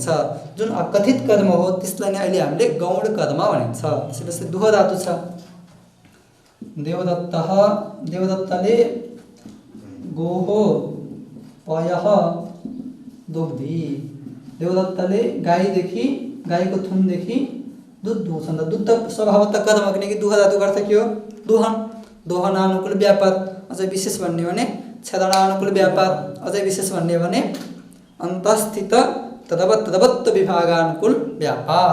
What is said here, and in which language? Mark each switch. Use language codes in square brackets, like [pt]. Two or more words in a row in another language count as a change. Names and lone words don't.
[ne] जुन अकथित कर्म हो त्यसलाई नै अहिले हामीले गौण कर्म भनिन्छ। त्यसैले दुह धातु छ, देवदत्तः, देवदत्तले [sa] गोहो पयः दुग्धी, [ne] देवदत्तले गाईदेखि, गाईको थुनदेखि दुध दुहुछन्। दुध त स्वभावतः कर्म, किनकि दुह धातुको अर्थ के हो, दोहन, दोहनानुकूल व्यापार। अझै विशेष भन्ने भने छेदनानुकूल व्यापार, अझै विशेष भन्ने भने अन्तस्थित तदवत्त विभागानुकूल व्यापार।